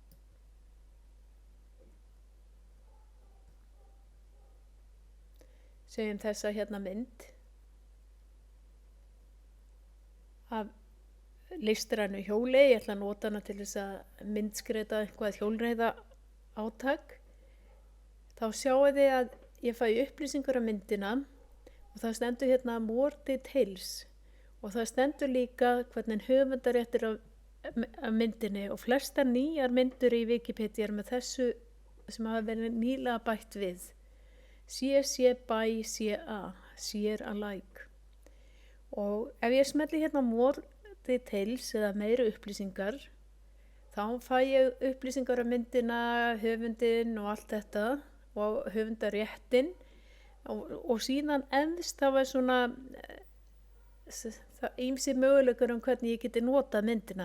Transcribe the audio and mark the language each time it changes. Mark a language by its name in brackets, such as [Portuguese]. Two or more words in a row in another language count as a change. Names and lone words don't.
[Icelandic] Segjum þessa hérna mynd af listrænu hjóli, ég ætla að nota hana til þess að myndskreita eitthvað hjólreiða átak. Þá sjáu þið að ég fæ upplýsingar af myndina og það stendur hérna [English] more details [Icelandic] og það stendur líka hvernig höfundaréttur af myndinni og flestar nýjar myndir í Wikipedia með þessu sem hafa verið nýlega bætt við. [English] CC by CA, share alike. [Icelandic] Og ef ég smelli hérna [English] more details [Icelandic] eða meiri upplýsingar, Þá fæ ég upplýsingar um myndina, höfundinn og allt þetta og höfundaréttin og síðan efst þá er svona ýmsir möguleikar hvernig ég geti notað myndina.